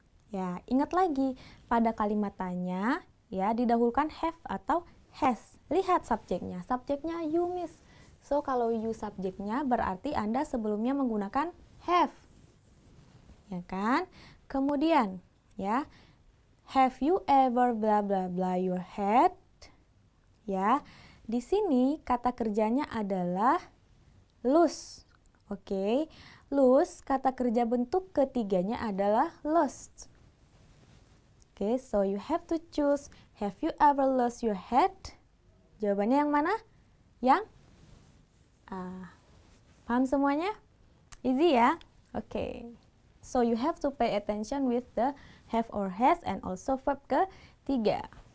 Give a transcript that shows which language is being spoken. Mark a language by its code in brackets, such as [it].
[id] Ya, ingat lagi pada kalimat tanya ya didahulukan have atau has. Lihat subjeknya. Subjeknya you miss. So kalau you subjeknya berarti Anda sebelumnya menggunakan have. Ya kan? Kemudian ya, [en] have you ever bla bla bla your head? [id] Ya. Di sini kata kerjanya adalah lose. Oke. Lose, kata kerja bentuk ketiganya adalah lost. [en] Oke, so you have to choose, have you ever lost your head? [id] Jawabannya yang mana? Yang paham semuanya? Easy ya? Oke. [en] So you have to pay attention with the have or has and also verb ketiga.